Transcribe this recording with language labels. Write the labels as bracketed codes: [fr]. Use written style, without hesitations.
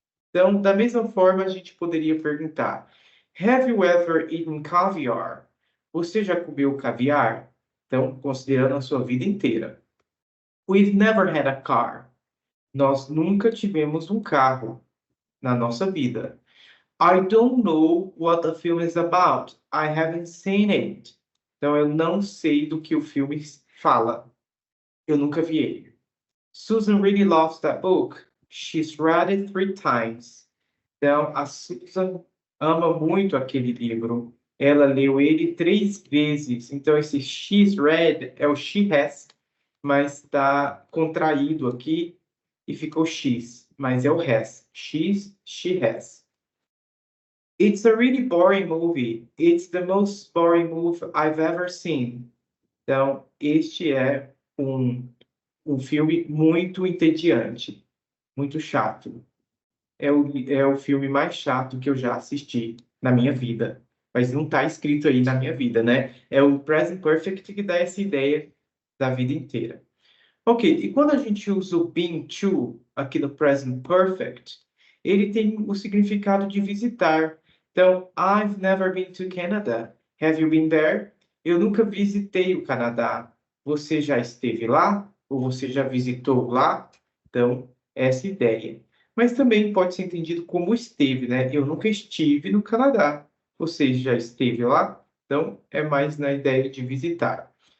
[pt] Então, da mesma forma, a gente poderia perguntar: [en] Have you ever eaten caviar? [pt] Você já comeu caviar? Então, considerando a sua vida inteira. [en] We've never had a car. [pt] Nós nunca tivemos um carro na nossa vida. [en] I don't know what the film is about. I haven't seen it. [pt] Então, eu não sei do que o filme fala. Eu nunca vi ele. [en] Susan really loves that book. She's read it 3 times. [pt] Então, a Susan ama muito aquele livro. Ela leu ele 3 vezes. Então, esse she's read é o she has, mas está contraído aqui e ficou she's, mas é o has. [en] She has. It's a really boring movie. It's the most boring movie I've ever seen. [pt] Então, este é um filme muito entediante, muito chato. É o filme mais chato que eu já assisti na minha vida. Mas não está escrito aí na minha vida, né? É o Present Perfect que dá essa ideia da vida inteira. Ok, e quando a gente usa o been to aqui no Present Perfect, ele tem o significado de visitar. [en] Então, I've never been to Canada. Have you been there? [pt] Eu nunca visitei o Canadá. Você já esteve lá? Ou você já visitou lá? Então, essa ideia. Mas também pode ser entendido como esteve, né? Eu nunca estive no Canadá. Você já esteve lá? Então, é mais na ideia de visitar.